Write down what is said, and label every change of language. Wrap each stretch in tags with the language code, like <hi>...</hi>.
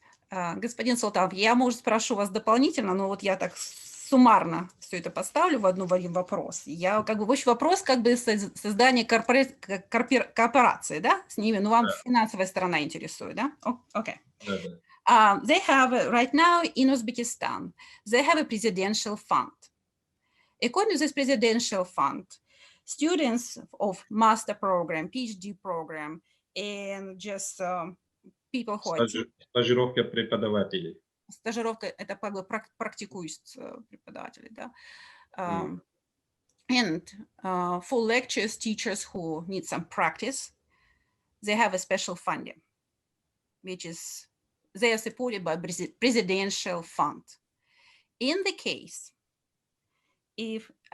<ru>Господин Султанов, я, может, спрошу вас дополнительно, но вот я так суммарно все это поставлю в один вопрос. Я как бы в общем вопрос как бы создания кооперации, да, с ними, но вам финансовая сторона интересует, да? Окей.</ru> <en>They have right now in Uzbekistan, they have a presidential fund. According to this presidential fund, students of master program, PhD program, and just people who are...</en> <ru>Стажировка преподавателей. Стажировка – это как бы практикующие преподаватели, да.</ru> <en>And for lectures, teachers who need some practice, they have a special funding, which is, they are supported by presidential fund. In the case, if</en>